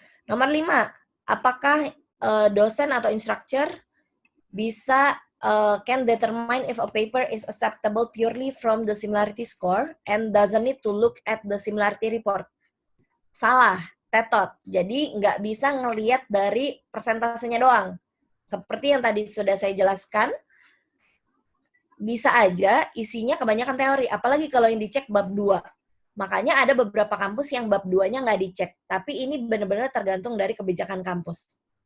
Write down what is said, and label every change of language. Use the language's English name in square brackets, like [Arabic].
[Indonesian] Nomor 5, apakah dosen atau [English] instructor bisa can determine if a paper is acceptable purely from the similarity score and doesn't need to look at the similarity report. [Indonesian] Salah, tetot. Jadi nggak bisa ngelihat dari persentasenya doang. Seperti yang tadi sudah saya jelaskan, bisa aja isinya kebanyakan teori, apalagi kalau yang dicek bab 2. Makanya ada beberapa kampus yang bab 2-nya nggak dicek, tapi ini benar-benar tergantung dari kebijakan kampus.